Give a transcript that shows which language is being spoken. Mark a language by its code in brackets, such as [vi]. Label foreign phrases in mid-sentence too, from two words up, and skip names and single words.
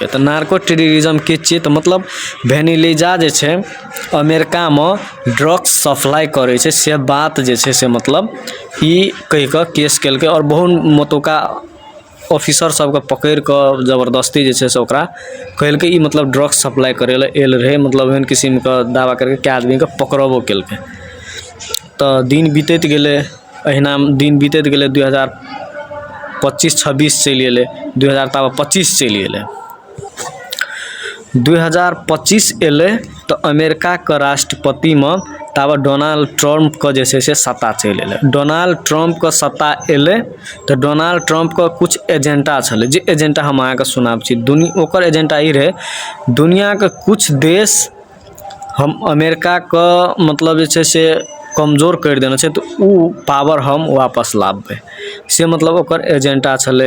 [mai] तो [en] narco terrorism [mai] के छिए? तो मतलब भेनेलिजा जे छै अमेरिका में [en] drugs supply [mai] करे छै, से बात जे छै से मतलब ई कहि कऽ केस केलकै। और बहुत मतोका ऑफिसर सबके पकड़ कऽ जबरदस्ती जे छै से ओकरा कहलकै ई मतलब [en] drugs supply [mai] करे ले एल रहे, मतलब एहन किस्म के दावा करके के आदमी के पकड़बो केलकै। तो दिन बीतैत गेलै, अहिना दिन बीतैत गेलै, 2025-26 चलि गेलै, 2025 चलि गेलै। 2025 एले तो अमेरिका के राष्ट्रपति में तब डोनाल्ड ट्रम्प के जे छै से सत्ता चलि एले। डोनाल्ड ट्रम्प के सत्ता एले तो डोनाल्ड ट्रम्प के कुछ एजेंडा छले, जे एजेंडा हम अहाँ के सुनाब छी। ओकर एजेंडा ई रहे, दुनिया के कुछ देश हम अमेरिका के मतलब जे छै से कमजोर कर देना छै, तो उ पावर हम वापस लाबे, से मतलब ओकर एजेंडा छले।